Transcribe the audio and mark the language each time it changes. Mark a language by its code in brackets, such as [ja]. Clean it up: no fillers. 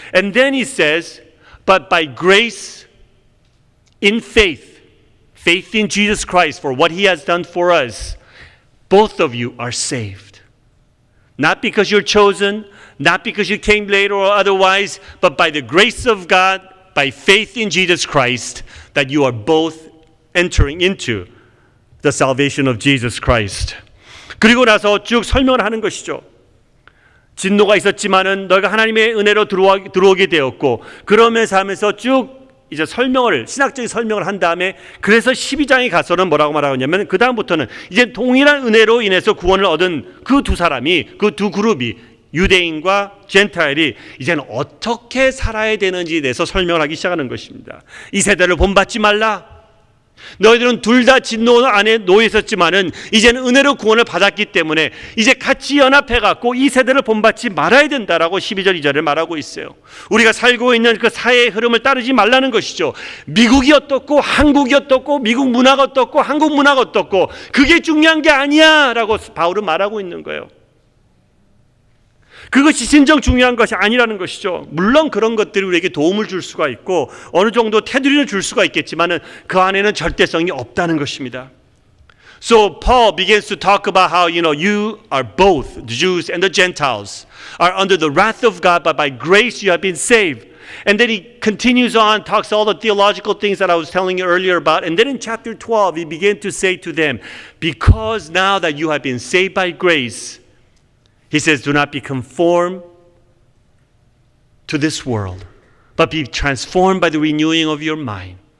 [en] And then he says, but by grace, in faith, faith in Jesus Christ for what he has done for us, both of you are saved. Not because you're chosen, not because you came later or otherwise, but by the grace of God, by faith in Jesus Christ, that you are both entering into the salvation of Jesus Christ. [ko] 그리고 나서 쭉 설명을 하는 것이죠. 진노가 있었지만은 너희가 하나님의 은혜로 들어오게 되었고, 그러면서 하면서 쭉 이제 신학적인 설명을 한 다음에, 그래서 12장에 가서는 뭐라고 말하냐면, 그 다음부터는 이제 동일한 은혜로 인해서 구원을 얻은 그 두 사람이, 그 두 그룹이, 유대인과 젠타일이 이제는 어떻게 살아야 되는지에 대해서 설명을 하기 시작하는 것입니다. 이 세대를 본받지 말라. 너희들은 둘 다 진노 안에 놓여 있었지만은 이제는 은혜로 구원을 받았기 때문에 이제 같이 연합해갖고 이 세대를 본받지 말아야 된다라고 12절 2절을 말하고 있어요. 우리가 살고 있는 그 사회의 흐름을 따르지 말라는 것이죠. 미국이 어떻고 한국이 어떻고 미국 문화가 어떻고 한국 문화가 어떻고 그게 중요한 게 아니야 라고 바울은 말하고 있는 거예요. 그것이 진정 중요한 것이 아니라는 것이죠. 물론 그런 것들이 우리에게 도움을 줄 수가 있고 어느 정도 테두리를 줄 수가 있겠지만은 그 안에는 절대성이 없다는 것입니다. [en] So Paul begins to talk about how you are both the Jews and the Gentiles are under the wrath of God, but by grace you have been saved. And then he continues on, talks all the theological things that I was telling you earlier about. And then in chapter 12 he began to say to them, because now that you have been saved by grace, he says, do not be conformed to this world, but be transformed by the renewing of your mind.